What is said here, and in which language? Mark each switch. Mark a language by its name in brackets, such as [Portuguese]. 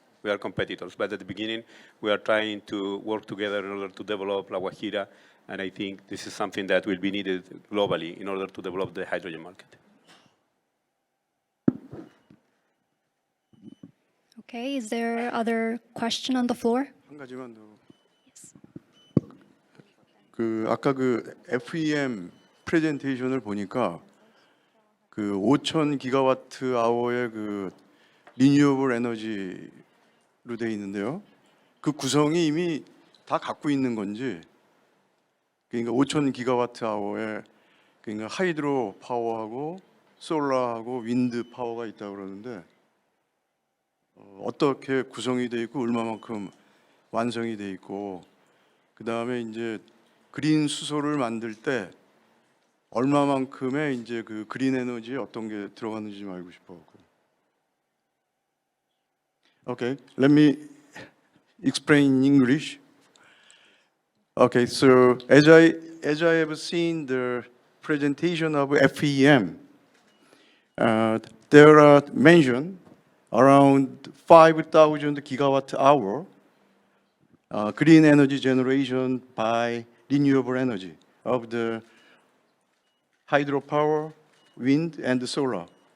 [English] We are competitors, but at the beginning we are trying to work together in order to develop La Guajira, and I think this is something that will be needed globally in order to develop the hydrogen market. Okay, is there other question on the floor? [Korean] 한 가지만 더. 그 아까 그 FEM 프레젠테이션을 보니까 그 5,000 기가와트 아워의 그 리뉴어블 에너지로 돼 있는데요. 그 구성이 이미 다 갖고 있는 건지, 그러니까 5,000 기가와트 아워에 그러니까 하이드로 파워하고 솔라하고 윈드 파워가 있다고 그러는데 어떻게 구성이 돼 있고 얼마만큼 완성이 돼 있고 그 다음에 이제 그린 수소를 만들 때 얼마만큼의 이제 그 그린 에너지 어떤 게 들어가는지 좀 알고 싶어. [English] Okay, let me explain in English. Okay, so as I have seen the presentation of FEM, there are mentioned around 5,000 gigawatt hour green energy generation by renewable energy of the hydropower, wind, and the solar.